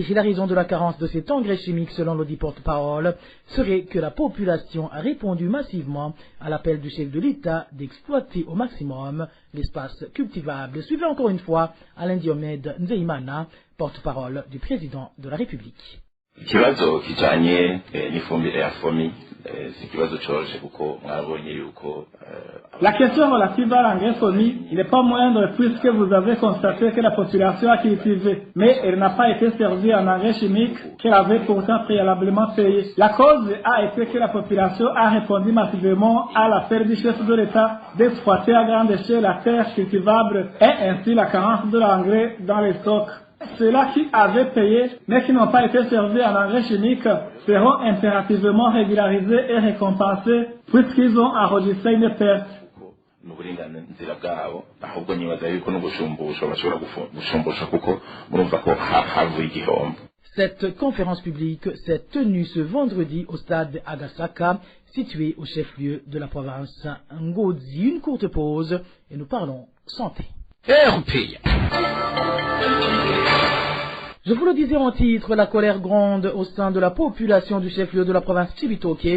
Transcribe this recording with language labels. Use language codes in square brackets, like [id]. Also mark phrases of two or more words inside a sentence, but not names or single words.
[fr] Et la raison de la carence de cet engrais chimique, selon le dit porte-parole, serait que la population a répondu massivement à l'appel du chef de l'État d'exploiter au maximum l'espace cultivable. Suivez encore une fois Alain Diomède Nzeimana, porte-parole du président de la République. [rn] Ikibazo kijanye n'ifumbire ya FOMI si ikibazo coroje kuko mwabonye yuko [fr] La question relative à l'engrais FOMI, il n'est pas moindre puisque vous avez constaté que la population a cultivé, mais elle n'a pas été servie en engrais chimique qu'elle avait pourtant préalablement payé. La cause a été que la population a répondu massivement à l'appel du chef de l'État d'exploiter à grande échelle la terre cultivable et ainsi la carence de l'engrais dans les stocks. Ceux-là qui avaient payé, mais qui n'ont pas été servis en engrais chimique, seront impérativement régularisés et récompensés, puisqu'ils ont enregistré une perte. [rn] n'uburenganzira bwabo ahubwo nibaza yuko no gushumbusha bashobora gushumbusha kuko murumva ko havuye igihombo. [fr] Cette conférence publique s'est tenue ce vendredi au stade Agasaka, situé au chef-lieu de la province Ngozi. Une courte pause et nous parlons santé. Je vous le disais en titre, la colère gronde au sein de la population du chef-lieu de la province Cibitoke.